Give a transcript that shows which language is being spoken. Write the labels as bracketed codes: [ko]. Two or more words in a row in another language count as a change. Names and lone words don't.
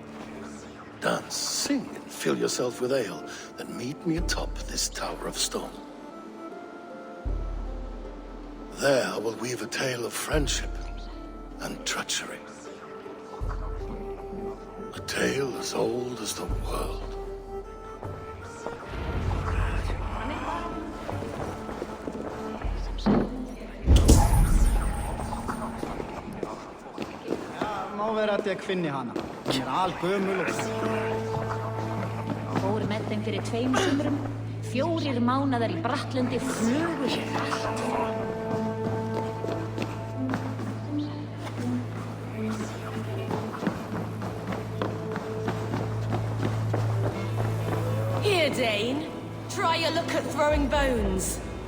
[en] Dance, sing, and fill yourself with ale. Then meet me atop this tower of stone. There I will weave a tale of friendship and treachery. A tale as old as the world. [is] Má vera að ég finni hana. Hún algömul og... Fór með þeim fyrir 2 sumrum. 4 mánaðar í Brattlundi flugu hratt. [en] Here, Dane. Try your luck at throwing bones.